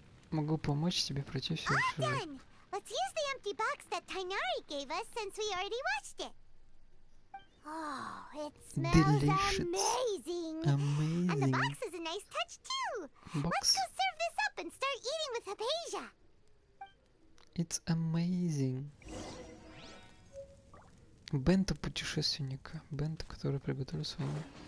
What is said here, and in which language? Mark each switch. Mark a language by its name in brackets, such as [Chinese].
[Russian] Могу помочь тебе пройти всю жизнь. [English] Done. Let's use the empty box that Tainari gave us since we already watched it. Oh, it smells Delicious. amazing. Amazing. And the box is a nice touch too. Box. Let's go serve this up and start eating with Hypatia. It's amazing. [Russian] Бенто путешественника. Бенто, который приготовил своими.